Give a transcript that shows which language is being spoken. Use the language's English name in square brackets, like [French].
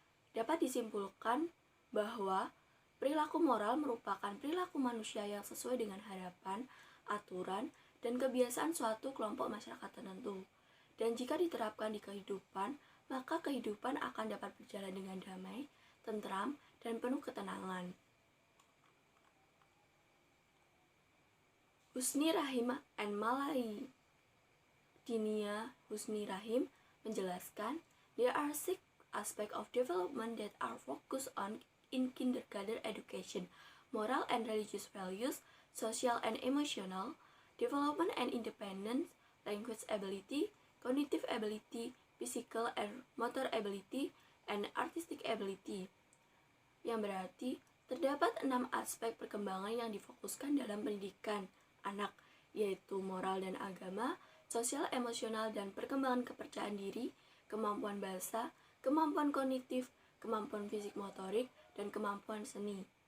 [Indonesian] Dapat disimpulkan bahwa perilaku moral merupakan perilaku manusia yang sesuai dengan harapan, aturan, dan kebiasaan suatu kelompok masyarakat tertentu. Dan jika diterapkan di kehidupan, maka kehidupan akan dapat berjalan dengan damai, tentram, dan penuh ketenangan. [English] Husni Rahim and Malai Dinia Husni Rahim [Indonesian] menjelaskan, [English] there are 6 aspects of development that are focused on in kindergarten education: moral and religious values, social and emotional, development and independence, language ability, cognitive ability, physical and motor ability, and artistic ability. [Indonesian] Yang berarti, terdapat 6 aspek perkembangan yang difokuskan dalam pendidikan anak, yaitu moral dan agama, sosial, emosional, dan perkembangan kepercayaan diri, kemampuan bahasa, kemampuan kognitif, kemampuan fisik motorik, dan kemampuan seni.